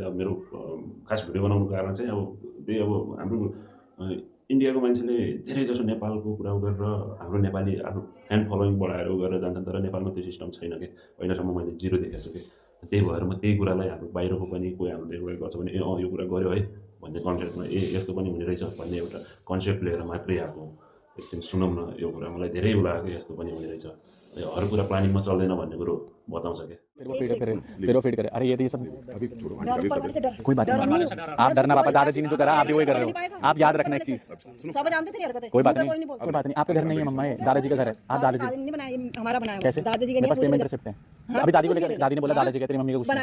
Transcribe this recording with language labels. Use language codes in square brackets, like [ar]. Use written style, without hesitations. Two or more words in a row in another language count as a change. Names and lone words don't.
[ne] अब मेरो खास भिडियो बनाउनुको कारण चाहिँ अब त्यही अब हाम्रो इन्डियाको मान्छेले धेरै जसो नेपालको कुरा गरेर हाम्रो नेपाली आफ्नो [en] fan following [ne] बढाएर गरेर जान्छन्, तर नेपालमा त्यो सिस्टम छैन कि अहिलेसम्म मैले 0 देखेको छु कि। त्यही भएर म त्यही कुरालाई हाम्रो बाहिरको पनि कोही हाम्रो देखिरहेको गर्छ भने ए यो कुरा गर्यो है भन्ने कन्सेप्टमा ए यस्तो पनि हुने रहेछ भन्ने एउटा कन्सेप्ट लिएर मात्रै आएको। एकछिन सुनौँ न यो कुरा, मलाई धेरै लाग्यो कि यस्तो पनि हुने रहेछ। हर कुरा प्लानिङमा चल्दैन भन्ने कुरो बताउँछ क्या। [hi] फिर वो फीड करे। अरे ये सब कोई बात नहीं, आप डरना पापा, दादाजी ने जो करा आप भी वही कर रहे हो। आप याद रखना एक चीज, सब जानते थे हरकतें। कोई बात नहीं, कोई बात नहीं। आपके घर नहीं है मम्मा, ये दादाजी का घर है। आप दादाजी ने बनाया, हमारा बनाया। कैसे? दादाजी के मेरे पास [en] payment receipt [hi] है। अभी दादी को लेकर, दादी ने बोला दादाजी कहते मम्मी को कुछ